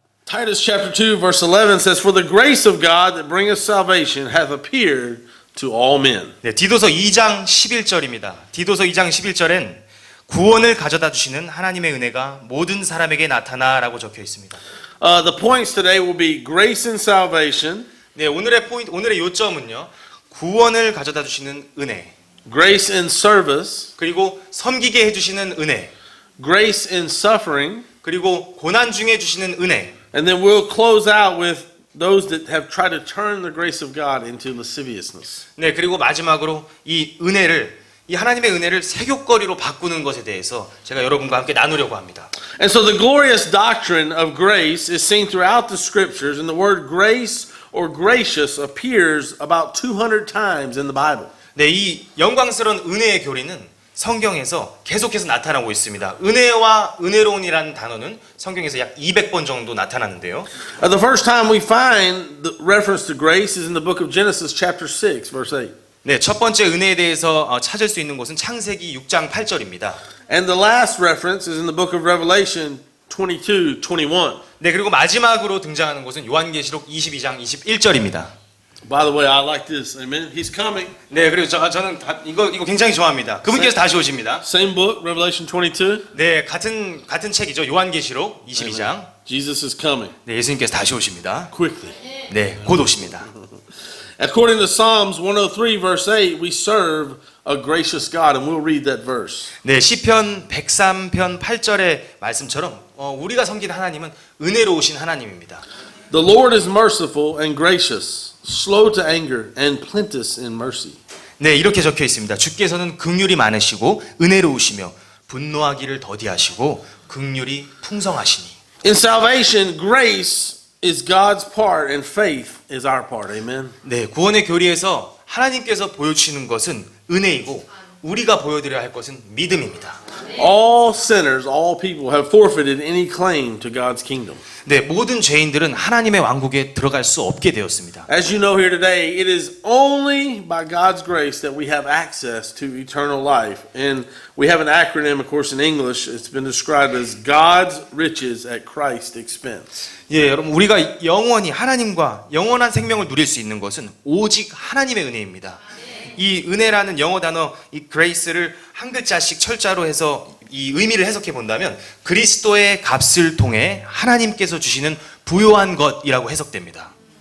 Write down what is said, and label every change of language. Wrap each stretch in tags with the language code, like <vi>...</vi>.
<en>Titus chapter 2 verse 11 says, For the grace of God that bringeth salvation hath appeared to all men.</en> <ko>네, 디도서 2장 11절입니다. 디도서 2장 11절엔 구원을 가져다 주시는 하나님의 은혜가 모든 사람에게 나타나라고 적혀 있습니다.</ko> <en>The points today will be grace and salvation,</en> <ko>네, 오늘의 요점은요. 구원을 가져다 주시는 은혜,</ko> <en>grace and service,</en> <ko>그리고 섬기게 해 주시는 은혜,</ko> <en>grace and suffering,</en> <ko>그리고 고난 중에 주시는 은혜.</ko> <en>and then we'll close out with those that have tried to turn the grace of God into lasciviousness.</en> <ko>네, 그리고 마지막으로 이 하나님의 은혜를 색욕거리로 바꾸는 것에 대해서 제가 여러분과 함께 나누려고 합니다.</ko> <en>And so the glorious doctrine of grace is seen throughout the scriptures, and the word grace or gracious appears about 200 times in the Bible.</en> <ko>네, 이 영광스러운 은혜의 교리는 성경에서 계속해서 나타나고 있습니다. 은혜와 은혜로운이라는 단어는 성경에서 약 200번 정도 나타나는데요.</ko> <en>The first time we find the reference to grace is in the book of Genesis chapter 6 verse 8.</en> <ko>네, 첫 번째 은혜에 대해서 찾을 수 있는 곳은 창세기 6장 8절입니다.</ko> <en>And the last reference is in the book of Revelation 22:21.</en> <ko>네, 그리고 마지막으로 등장하는 곳은 요한계시록 22장 21절입니다.</ko> <en>By the way, I like this. Amen. He's coming.</en> <ko>네, 그리고 저는 이거 굉장히 좋아합니다. 그분께서 다시 오십니다.</ko> <en>Same book, Revelation 22.</en> <ko>네, 같은 책이죠. 요한계시록 22장.</ko> <en>Jesus is coming</en> <ko>네, 예수님께서 다시 오십니다.</ko> <en>quickly.</en> <ko>네, 곧 오십니다.</ko> <en>According to Psalms 103 verse 8, we serve a gracious God, and we'll read that verse.</en> <ko>네, 시편 103편 8절의 말씀처럼 우리가 섬기는 하나님은 은혜로우신 하나님입니다.</ko> <en>The Lord is merciful and gracious, slow to anger and plenteous in mercy.</en> <ko>네, 이렇게 적혀 있습니다. 주께서는 긍휼이 많으시고 은혜로우시며 분노하기를 더디하시고 긍휼이 풍성하시니.</ko> <en>In salvation, grace is God's part and faith is our part. Amen.</en> <ko>네, 구원의 교리에서 하나님께서 보여주시는 것은 은혜이고 우리가 보여드려야 할 것은 믿음입니다.</ko> <en>All sinners, all people have forfeited any claim to God's kingdom.</en> <ko>네, 모든 죄인들은 하나님의 왕국에 들어갈 수 없게 되었습니다.</ko> <en>As you know here today, it is only by God's grace that we have access to eternal life. And we have an acronym, of course, in English. It's been described as God's riches at Christ's expense.</en> <ko>예, 여러분, 우리가 영원히 하나님과 영원한 생명을 누릴 수 있는 것은 오직 하나님의 은혜입니다. 이 은혜라는 영어 단어, 이 grace를 한 글자씩 철자로 해서 이 의미를 해석해 본다면 그리스도의 값을 통해 하나님께서 주시는 부요한 것이라고 해석됩니다.</ko>